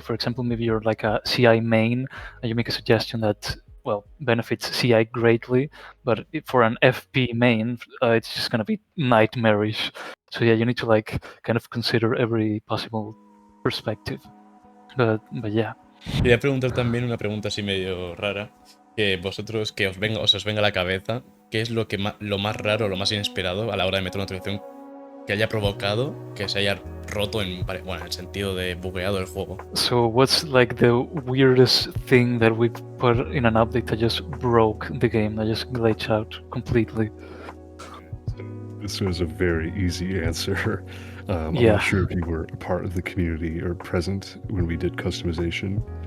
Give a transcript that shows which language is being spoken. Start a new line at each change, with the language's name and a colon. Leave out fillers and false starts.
English: Like, for example, maybe you're like a CI main and you make a suggestion that benefits CI greatly, but for an FP main, it's just gonna be nightmarish. So yeah, you need to kind of consider every possible perspective. But yeah.
Spanish: Quería preguntar también una pregunta así medio rara, que vosotros, que os venga a la cabeza, ¿qué es lo más raro, lo más inesperado a la hora de meter una actualización que haya provocado que se haya roto en el sentido de bugueado el juego?
English: So what's the weirdest thing that we put in an update that just broke the game, that just glitched out completely? This was a very easy answer. I'm Yeah. not sure if you were a part of the community or present when we did customization.